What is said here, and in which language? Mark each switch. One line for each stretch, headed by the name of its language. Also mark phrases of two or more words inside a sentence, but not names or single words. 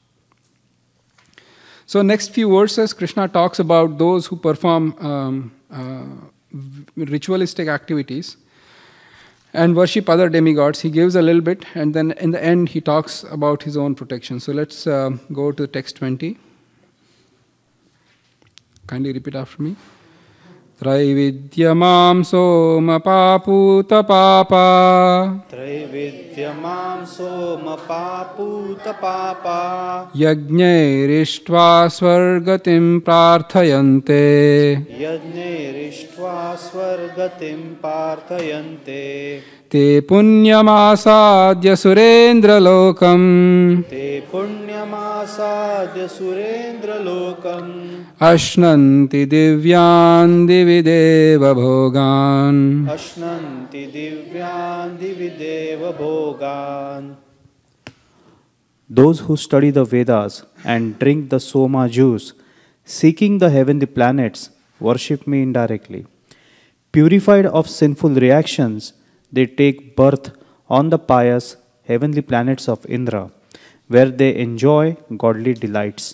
English: So next few verses, Krishna talks about those who perform ritualistic activities and worship other demigods. He gives a little bit, and then in the end he talks about his own protection. So let's go to text 20. Kindly repeat after me.
Sanskrit: त्रैविद्या मां सोमपाः पूतपापा त्रैविद्या मां सोमपाः पूतपापा यज्ञैरिष्ट्वा स्वर्गतिं प्रार्थयन्ते यज्ञैरिष्ट्वा स्वर्गतिं प्रार्थयन्ते ते पुण्यमासाद्य सुरेन्द्र लोकम् ते पुण्यमासाद्य सुरेन्द्र लोकम् अश्नन्ति दिव्यान्दिवि देव भोगान् अश्नन्ति दिव्यान्दिवि देव भोगान्.
English: Those who study the Vedas and drink the Soma juice, seeking the heavenly planets, worship me indirectly. Purified of sinful reactions, they take birth on the pious heavenly planets of Indra, where they enjoy godly delights.